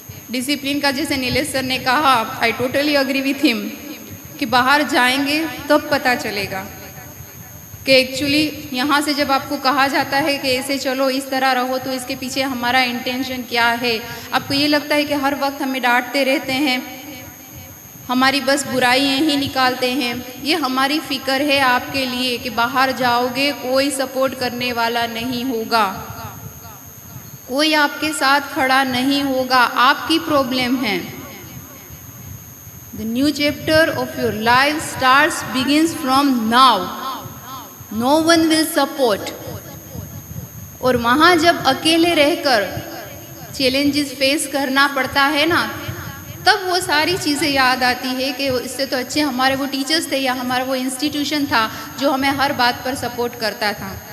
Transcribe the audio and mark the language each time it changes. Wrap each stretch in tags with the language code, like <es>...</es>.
<hi>Discipline का जैसे Nilesh sir ने कहा,</hi> <en>I totally agree with him,</en> <hi>कि बाहर जाएंगे तब पता चलेगा कि एक्चुअली यहाँ से जब आपको कहा जाता है कि ऐसे चलो, इस तरह रहो, तो इसके पीछे हमारा इंटेंशन क्या है। आपको ये लगता है कि हर वक्त हमें डांटते रहते हैं, हमारी बस बुराइयाँ ही निकालते हैं। ये हमारी फ़िक्र है आपके लिए कि बाहर जाओगे कोई सपोर्ट करने वाला नहीं होगा, कोई आपके साथ खड़ा नहीं होगा, आपकी प्रॉब्लम है।</hi> <en>The new chapter of your life starts begins from now. No one will support.</en> <hi>और वहाँ जब अकेले रहकर चैलेंजेस फेस करना पड़ता है ना, तब वो सारी चीज़ें याद आती है कि इससे तो अच्छे हमारे वो टीचर्स थे या हमारा वो इंस्टीट्यूशन था जो हमें हर बात पर सपोर्ट करता था।</hi>